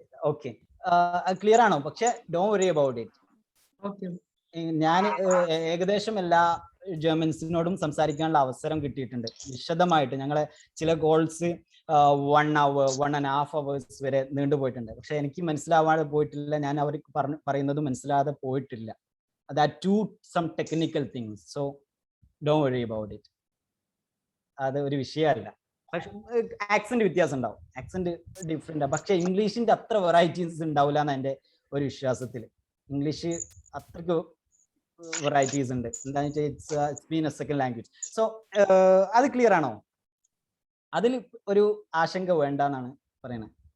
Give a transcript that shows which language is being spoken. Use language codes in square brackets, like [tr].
[ml] Okay, clear ആണോ? പക്ഷെ [en] Don't worry about it. [ml] ഞാൻ ഏകദേശം എല്ലാ ജർമ്മൻസിനോടും സംസാരിക്കാനുള്ള അവസരം കിട്ടിയിട്ടുണ്ട് വിശദമായിട്ട്. ഞങ്ങളെ ചില കോൾസ് 1 hour 1.5 hours വരെ നീണ്ടുപോയിട്ടുണ്ട്. പക്ഷെ എനിക്ക് മനസ്സിലാവാതെ പോയിട്ടില്ല, ഞാൻ അവർക്ക് പറയുന്നത് മനസ്സിലാതെ പോയിട്ടില്ല. [en] that too some technical things, so don't worry about it. [ml] അത് ഒരു വിഷയമല്ല. പക്ഷെ ആക്സെന്റ് വ്യത്യാസം ഉണ്ടാവും, ആക്സെന്റ് ഡിഫറെന്റ്. പക്ഷെ ഇംഗ്ലീഷിന്റെ അത്ര വെറൈറ്റീസ് ഉണ്ടാവില്ല എന്ന് എൻ്റെ ഒരു വിശ്വാസത്തിൽ. ഇംഗ്ലീഷ് അത്രക്ക് വെറൈറ്റീസ് ഉണ്ട്. എന്താണെന്ന് വെച്ചാൽ [en] It's been a second language. [ml] So അത് ക്ലിയർ ആണോ? അതിൽ ഒരു ആശങ്ക വേണ്ട എന്നാണ് പറയുന്നത്.